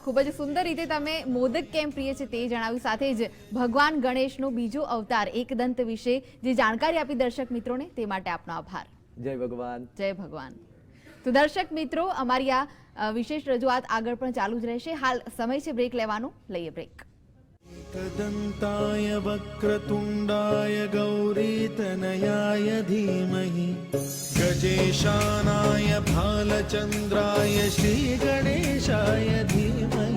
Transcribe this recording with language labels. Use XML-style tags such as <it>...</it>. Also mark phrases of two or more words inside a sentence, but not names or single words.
<gu>ખૂબ જ સુંદર રીતે તમે મોદક કેમ પ્રિય છે તે જણાવ્યું, સાથે જ ભગવાન ગણેશનો બીજો અવતાર એકદંત વિશે જે જાણકારી આપી દર્શક મિત્રોને, તે માટે આપનો આભાર. જય ભગવાન. જય ભગવાન. તો દર્શક મિત્રો, અમારી આ વિશેષ રજૂઆત આગળ પણ ચાલુ જ રહેશે. હાલ સમય છે બ્રેક લેવાનો, લઈએ બ્રેક.</gu> <sa>एकदन्ताय वक्रतुण्डाय गौरीतनयाय धीमहि गजेशानाय भालचन्द्राय श्रीगणेशाय धीमहि</sa>